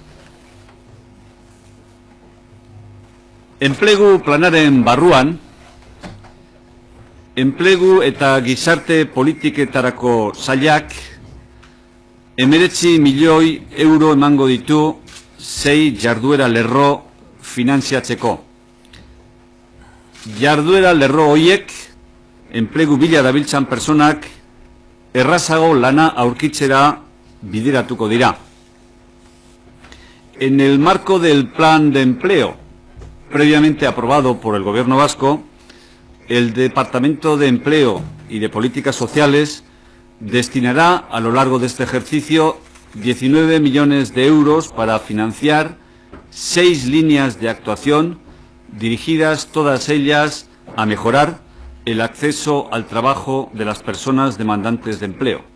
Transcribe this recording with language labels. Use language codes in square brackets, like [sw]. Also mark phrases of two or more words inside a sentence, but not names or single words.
[eu] Enplegu planaren barruan, enplegu eta gizarte politiketarako sailak 19 milioi euro emango ditu 6 jarduera lerro finantziatzeko. Jarduera lerro hoiek enplegu bila dabiltzan personak errazago lana aurkitzera bideratuko dira. [es] En el marco del plan de empleo previamente aprobado por el Gobierno vasco, el Departamento de Empleo y de Políticas Sociales destinará a lo largo de este ejercicio 19 millones de euros para financiar 6 líneas de actuación dirigidas todas ellas a mejorar el acceso al trabajo de las personas demandantes de empleo.